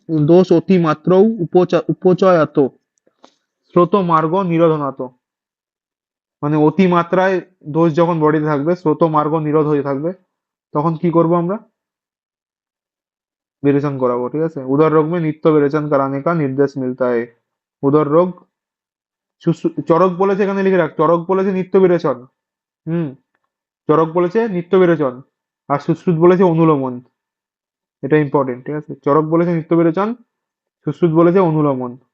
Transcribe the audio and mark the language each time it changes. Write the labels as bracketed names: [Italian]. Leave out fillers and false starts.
[Sanskrit] দোষ অতি মাত্রও উপচয়াত স্রোত মার্গ নিরোধনাত। [Bangla] মানে অতিমাত্রায় দোষ যখন বডিতে থাকবে, স্রোত মার্গ নিরোধ হয়ে থাকবে, তখন কি করব আমরা? [Hindi] विरेचन कराबो, ठीक है। उदर रोग में नित्य विरेचन कराने का निर्देश मिलता है। [Bangla] उदर रोग চরক বলেছে, এখানে লিখে রাখ, চরক বলেছে নিত্য বিরেচন। হুম। চরক বলেছে নিত্য বিরেচন, আর সুশ্রুত বলেছে অনুলোমন। এটা ইম্পর্টেন্ট, ঠিক আছে। চরক বলেছে নিত্য বিরেচন, সুশ্রুত বলেছে অনুলোমন।